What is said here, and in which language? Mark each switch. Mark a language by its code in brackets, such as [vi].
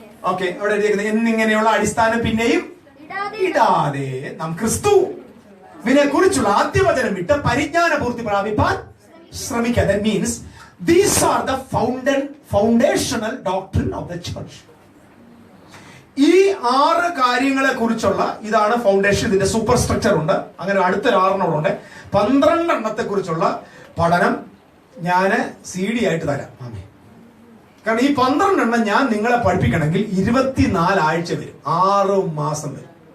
[ml] Okay, അവിടെ എഴുതിയേക്കുന്നത് എന്നിങ്ങനെയുള്ള അടിസ്ഥാനം പിന്നെയും ഇടാതെ നാം ക്രിസ്തുവിനെ കുറിച്ചുള്ള ആദ്യവചനം വിട്ട് പരിജ്ഞാന പൂർത്തി പ്രാപിപ്പാൻ ശ്രമിക്കുക. [en] That means these are the foundational doctrine of the church. [ml] ഈ 6 കാര്യങ്ങളെ കുറിച്ചുള്ള ഇതാണ് ഫൗണ്ടേഷൻ. ഇതിന്റെ സൂപ്പർ സ്ട്രക്ചർ ഉണ്ട്. അങ്ങനെ അടുത്തൊരു 6 12 എണ്ണത്തെ കുറിച്ചുള്ള പഠനം ഞാൻ CD ആയിട്ട് തരാം. കാരണം ഈ 12 എണ്ണം ഞാൻ നിങ്ങളെ പഠിപ്പിക്കണമെങ്കിൽ 24 ആഴ്ച വരും, 6 മാസം വരും.